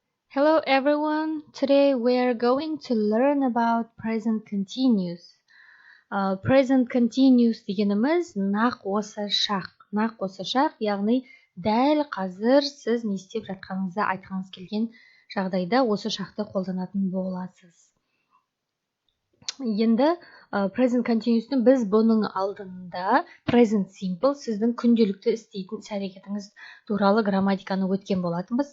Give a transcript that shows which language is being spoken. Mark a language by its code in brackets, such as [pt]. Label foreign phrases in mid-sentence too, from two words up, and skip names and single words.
[en] Hello everyone. Today we are going to learn about present continuous. Present continuous [kk] дегеніміз нақ осы шақ, яғни дәл қазір сіз не істеп жатқаныңызды айтқыңыз келген жағдайда осы шақты қолданатын боласыз. Енді [en] present continuous'тың [kk] біз бұның алдында [en] present simple [kk] сіздің күнделікті істейтін іс-әрекетіңіз туралы грамматиканы өткен болатынбыз.